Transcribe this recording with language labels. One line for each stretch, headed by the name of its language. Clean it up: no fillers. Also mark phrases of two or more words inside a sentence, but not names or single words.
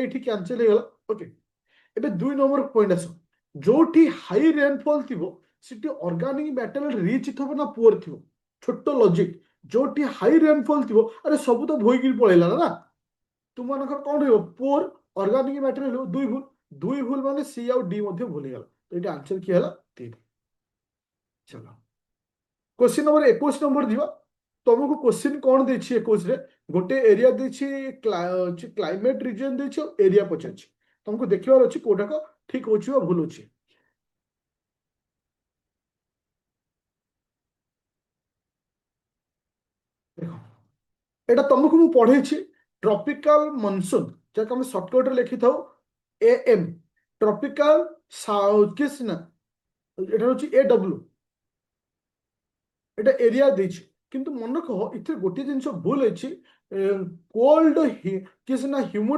Odia: ଏଠି କ୍ୟାନସେଲ ହେଇଗଲା ଓକେ ଏବେ 2 ନମ୍ବର ପଏଣ୍ଟ ଆସ ଯୋଉଠି
English: high rainfall
Odia: ଥିବ ସେଠି
English: organic material rich
Odia: ଥିବ ନା ପୁଅର ଥିବ ଛୋଟ ଲଜିକ ଯୋଉଠି
English: high rainfall
Odia: ଥିବ ଆରେ ସବୁ ତ ବୋହିକିରି ପଳେଇଲା ନା ତୁମମାନଙ୍କର କଣ ରହିବ ପୁଅର
English: organic material
Odia: ଦୁଇ ଭୁଲ ମାନେ ସି ଆଉ ଡି ମଧ୍ୟ ଭୁଲ ହେଇଗଲା ତ ଏଠି ଆନ୍ସର କିଏ ହେଲା 3 ଚାଲ
English: question number 21 number
Odia: ଯିବା ତମକୁ क्वेश्चन କଣ ଦେଇଛି 21 ରେ ଗୋଟେ ଏରିଆ ଦେଇଛି
English: climate region
Odia: ଦେଇଛି ଆଉ ଏରିଆ ପଚାରିଛି ତମକୁ ଦେଖିବାର ଅଛି କୋଉଟାକ ଠିକ ହଉଛି ବା ଭୁଲ ଅଛି ଦେଖ ଏଇଟା ତମକୁ ମୁଁ ପଢେଇଛି
English: tropical monsoon
Odia: ଯାହାକୁ ଆମେ ସର୍ଟକଟରେ ଲେଖିଥାଉ AM
English: tropical south
Odia: ନା ଏଟା ହଉଛି AW এটা ଏରିଆ ଦେଇଛି କିନ୍ତୁ ମନେ ରଖ ଏଥିରେ ଗୋଟିଏ ଜିନିଷ ଭୁଲ ଅଛି କୋଲ୍ଡ କି ସିନା ହ୍ୟୁମିଡ